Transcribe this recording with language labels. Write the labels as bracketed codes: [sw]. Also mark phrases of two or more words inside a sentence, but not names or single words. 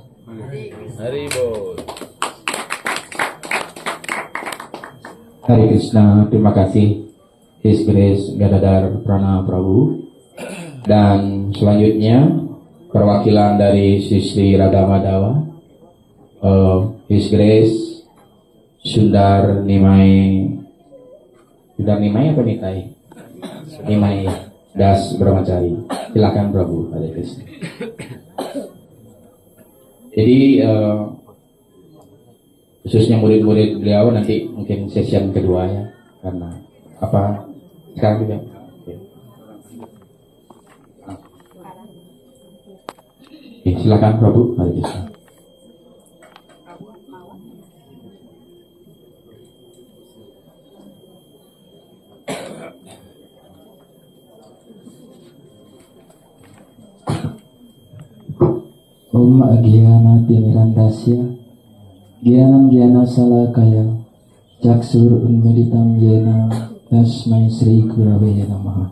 [bn] Hari Bol. [sa] Hare Krishna, [id] terima kasih [en] His Grace [id] Gadadhar Prana Prabhu. Dan selanjutnya perwakilan dari Sri Radha Madhava, [en] His Grace Sundar Nimai. [id] Sundar Nimai apa Nitai? Nimai Das Brahmachari. Silakan Prabu. [sa] Hare Krishna. [id] Jadi khususnya murid-murid beliau nanti mungkin session kedua ya, karena apa sekarang juga. Oke, silakan Prabu. [sa] Hare Krishna. Om Agyana Timirandasya Gyanam Gyana Salakaya Caksur Unmilitam Yena Tasmai Sri Gurave Namaha.